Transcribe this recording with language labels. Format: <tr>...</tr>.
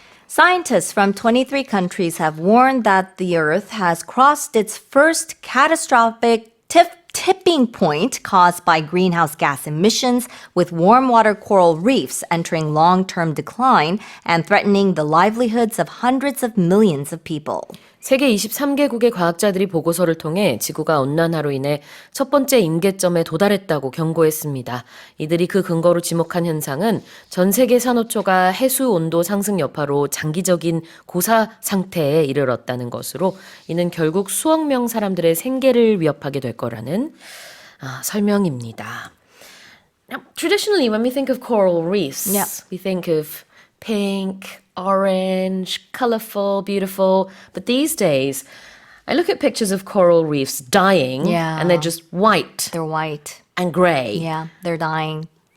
<en>Scientists from 23 countries have warned that the Earth has crossed its first catastrophic tipping point caused by greenhouse gas emissions, with warm water coral reefs entering long-term decline and threatening the livelihoods of hundreds of millions of people.</en> <ko>세계 23개국의 과학자들이 보고서를 통해 지구가 온난화로 인해 첫 번째 임계점에 도달했다고 경고했습니다. 이들이 그 근거로 지목한 현상은 전 세계 산호초가 해수 온도 상승 여파로 장기적인 고사 상태에 이르렀다는 것으로 이는 결국 수억 명 사람들의 생계를 위협하게 될 거라는 설명입니다.</ko> <en>Now, traditionally, when we think of coral reefs, we think of pink, orange, colorful, beautiful. But these days, I look at pictures of coral reefs dying and they're just white. They're white. And gray. Yeah, they're dying.</en>